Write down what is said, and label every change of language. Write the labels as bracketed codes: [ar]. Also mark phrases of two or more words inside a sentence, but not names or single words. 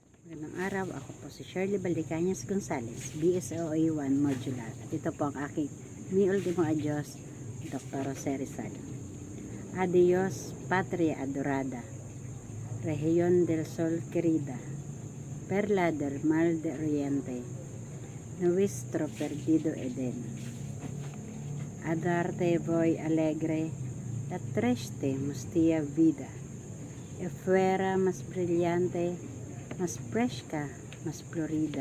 [tl] Magandang araw, ako po si Shirley Baldecañas Gonzales, BSOA 1 Modular. At ito po ang aking Mi Ultimo Adios, Dr. Jose Rizal. [es] Adios, Patria Adorada, Región del Sol querida, Perla del Mar de Oriente, nuestro perdido Eden. A darte voy alegre, la triste mustia vida, e fuera más brillante, más fresca, más florida.